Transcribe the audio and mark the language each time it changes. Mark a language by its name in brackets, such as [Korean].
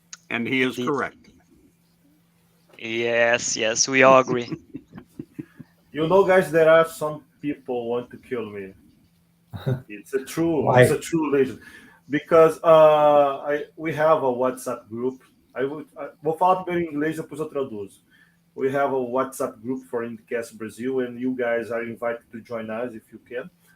[English] And he is correct. Yes, we all agree. You know, guys, there are some people want to kill me. It's a true legend. Because we have a WhatsApp group. [Portuguese] Vou falar primeiro em inglês, depois eu traduzo. [English] We have a WhatsApp group for IndyCast Brasil, and you guys are invited to join us if you can.